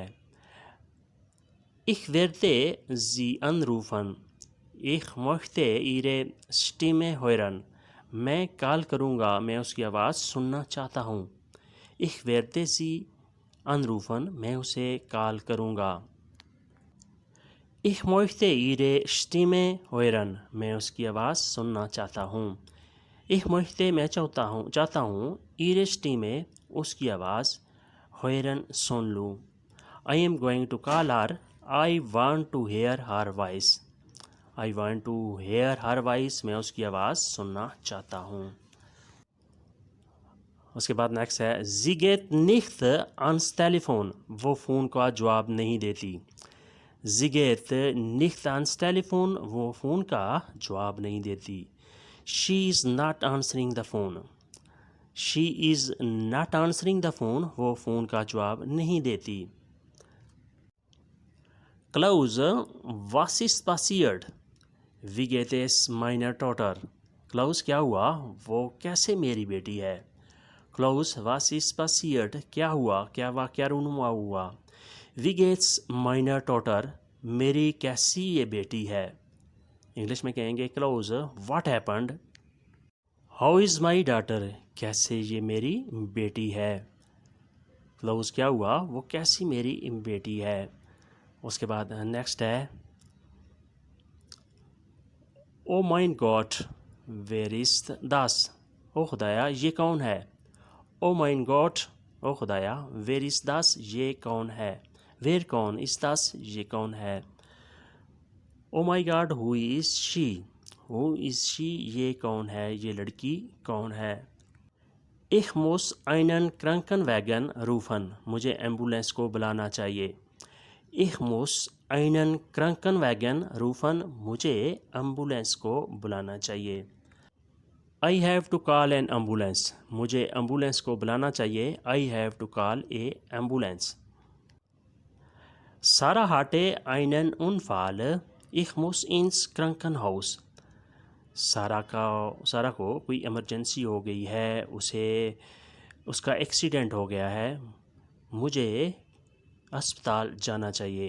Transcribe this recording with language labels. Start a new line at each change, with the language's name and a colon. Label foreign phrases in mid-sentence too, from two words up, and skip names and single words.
German: Ich werde sie anrufen. Ich möchte ihre Stimme hören.
Urdu: میں کال کروں گا, میں اس کی آواز سننا چاہتا ہوں.
German: Ich werde sie anrufen,
Urdu: میں اسے کال کروں گا.
German: Ich möchte ihre Stimme hören.
Urdu: میں اس کی آواز سننا چاہتا ہوں.
German: Ich möchte
Urdu: میں چاہتا ہوں
German: ihre Stimme,
Urdu: اس کی آواز, hören سن لوں.
English: I am going to call her. I want to hear her voice. I want to hear her voice.
Urdu: میں اس کی آواز سننا چاہتا ہوں. اس کے بعد نیکسٹ ہے
German: Sie geht nicht ans Telefon.
Urdu: وہ فون کا جواب نہیں دیتی.
German: Sie geht nicht ans Telefon.
Urdu: وہ فون کا جواب نہیں دیتی.
English: She is not answering the phone. She is not answering the phone,
Urdu: وہ فون کا جواب نہیں دیتی۔
German: Klaus, was ist passiert, wie geht's meiner Tochter,
Urdu: کلاؤز کیا ہوا، وہ کیسے میری بیٹی ہے۔
German: Klaus, was ist passiert,
Urdu: کیا ہوا، کیا واقعہ رونما ہوا۔
German: Wie geht's meiner Tochter,
Urdu: میری کیسی یہ بیٹی ہے۔ انگلش میں کہیں گے
English: Klaus, what happened, how is my daughter,
Urdu: کیسے یہ میری بیٹی ہے۔ کلاؤز کیا ہوا، وہ کیسی میری بیٹی ہے۔ اس کے بعد نیکسٹ ہے
German: Oh mein Gott, wer ist das,
Urdu: او خدایا یہ کون ہے۔
German: Oh mein Gott,
Urdu: او خدایا،
German: wer ist das,
Urdu: یہ کون ہے۔ ویئر کون،
German: ist das
Urdu: یہ کون ہے۔
English: Oh my God, who is she, who is she
Urdu: یہ کون ہے، یہ لڑکی کون ہے۔
German: Ich muss einen Krankenwagen rufen،
Urdu: مجھے ایمبولینس کو بلانا چاہیے۔
German: Ich muss einen Krankenwagen rufen،
Urdu: مجھے ایمبولینس کو بلانا چاہیے۔
English: I have to call an ambulance،
Urdu: مجھے ایمبولینس کو بلانا چاہیے۔
English: I have to call a ambulance۔
German: Sarah hatte einen Unfall، Ich muss ins Krankenhaus،
Urdu: سارا کو کوئی ایمرجنسی ہو گئی ہے، اس کا ایکسیڈنٹ ہو گیا ہے، مجھے اسپتال جانا چاہیے۔